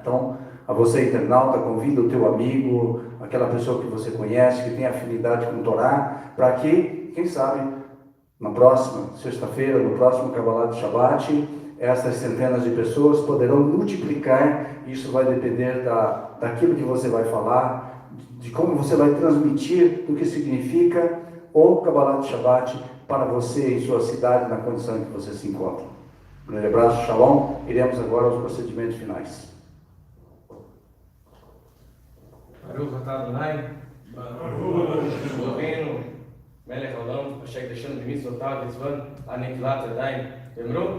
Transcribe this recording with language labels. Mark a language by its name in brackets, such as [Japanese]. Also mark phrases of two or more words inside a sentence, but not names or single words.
[Portuguese] Então, a você internauta, convida o teu amigo, aquela pessoa que você conhece, que tem afinidade com o Torá, para que, quem sabe, na próxima sexta-feira, no próximo Kabalat de Shabat, essas centenas de pessoas poderão multiplicar. Isso vai depender daquilo que você vai falar, de como você vai transmitir, do que significa o Kabalat de Shabat para você em sua cidade, na condição em que você se encontra. Um grande abraço, Shalom. Iremos agora aos procedimentos finais. [Hebrew] ברוך אתה אדני, אלהינו, מלך העולם, אשר קידשנו במצוותיו וציוונו על נטילת ידיים. [Portuguese] Lembrou?